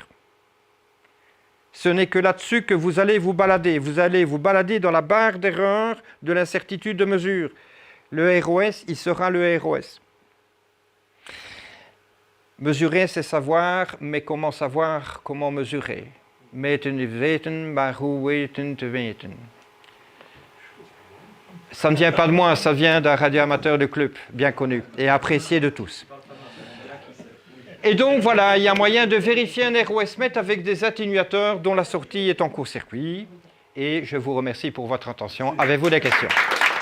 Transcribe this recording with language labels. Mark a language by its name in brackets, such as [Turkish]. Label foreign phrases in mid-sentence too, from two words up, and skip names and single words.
[French] Ce n'est que là-dessus que vous allez vous balader. Vous allez vous balader dans la barre d'erreur de l'incertitude de mesure. Le ROS, il sera le ROS. Mesurer, c'est savoir, mais comment savoir comment mesurer? [Dutch] Meten is weten, maar hoe weten te weten. [French] Ça ne vient pas de moi, ça vient d'un radioamateur de club, bien connu et apprécié de tous. Et donc voilà, il y a moyen de vérifier un ROS-mètre avec des atténuateurs dont la sortie est en court-circuit. Et je vous remercie pour votre attention.